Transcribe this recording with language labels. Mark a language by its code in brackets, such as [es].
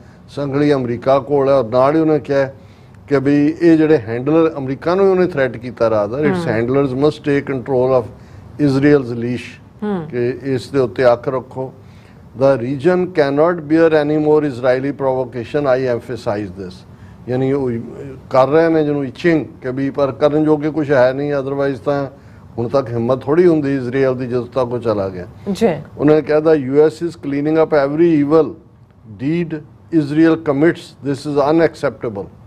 [pa] ਸੰਗਲੀ America ਕੋਲ ਹੈ। ਔਰ ਨਾਲ ਹੀ ਉਹਨੇ ਕਿਹਾ ਕਿ ਵੀ ਇਹ ਜਿਹੜੇ ਹੈਂਡਲਰ ਅਮਰੀਕਾ ਨੂੰ ਉਹਨੇ ਥ੍ਰੈਟ ਕੀਤਾ [en] rather its handlers must take control of Israel's leash, [pa] ਕਿ ਇਸ ਦੇ ਉੱਤੇ ਅੱਖ ਰੱਖੋ। [en] The region cannot bear any more Israeli provocation, I emphasize this। [pa] ਯਾਨੀ ਉਹ ਕਰ ਰਹੇ ਨੇ ਜਿਹਨੂੰ ਇਚਿੰਗ ਕਿ ਵੀ ਪਰ ਕਰਨ ਜੋਗੇ ਕੁਛ ਹੈ ਨਹੀਂ, ਅਦਰਵਾਈਜ਼ ਤਾਂ ਹੁਣ ਤੱਕ ਹਿੰਮਤ ਥੋੜੀ ਹੁੰਦੀ ਇਜ਼ਰਾਈਲ ਦੀ ਜਦੋਂ ਤੱਕ ਉਹ ਚਲਾ ਗਿਆ। ਉਹਨੇ ਕਿਹਾ ਦਾ [en] US is cleaning up every evil deed Israel commits, this is unacceptable।